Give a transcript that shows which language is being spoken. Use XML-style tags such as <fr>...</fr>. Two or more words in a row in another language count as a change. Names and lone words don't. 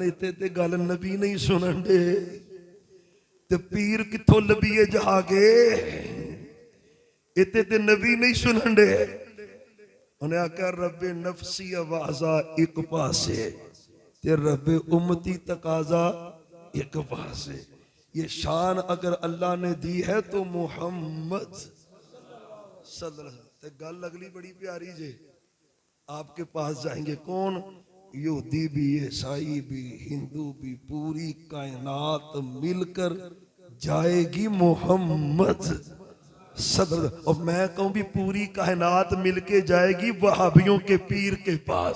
<pa>ایتھے تے گل نبی نہیں سنن دے، تے پیر کتھوں لبھیے جا کے، ایتھے تے نبی نہیں سنن دے. انہیں آکھیا</pa> <ar>ربِّ نفسي</ar> <pa>آوازہ اک پاسے، تے</pa> <ar>ربِّ أمتي</ar> <pa>تقاضا اک پاسے.</pa> <ur>یہ شان اگر اللہ نے دی ہے تو محمد</ur> <ar>صلى الله عليه وسلم.</ar> <pa>گل اگلی بڑی پیاری جے,</pa> <ur>آپ کے پاس جائیں گے کون? یہودی بھی، عیسائی بھی، ہندو بھی، پوری کائنات مل کر جائے گی محمد صلی اللہ. اور میں کہوں بھی پوری کائنات مل کے جائے گی وہابیوں کے پیر کے پاس.</ur>